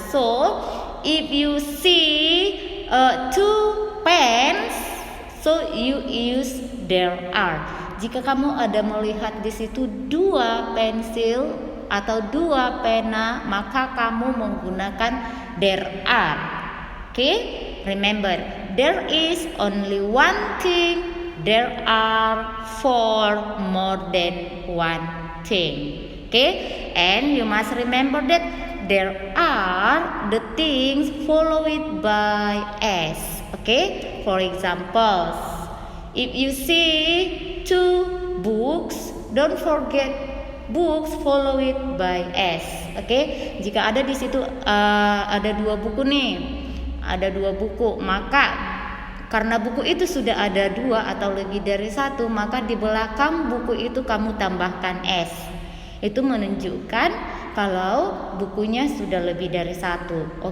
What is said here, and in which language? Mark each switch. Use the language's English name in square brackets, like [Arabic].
[English] So if you see 2 pens, so you use there are. [Indonesian] Jika kamu ada melihat di situ 2 pensil atau 2 pena, maka kamu menggunakan there are. [English] Okay, remember, there is only one thing, there are 4 more than one thing. Okay, and you must remember that there are the things followed by s. Okay, for example, if you see 2 books, don't forget books followed by s. [Indonesian] Okay, jika ada di situ ada 2 buku nih, ada 2 buku, maka karena buku itu sudah ada 2 atau lebih dari 1, maka di belakang buku itu kamu tambahkan s. Itu menunjukkan kalau bukunya sudah lebih dari 1.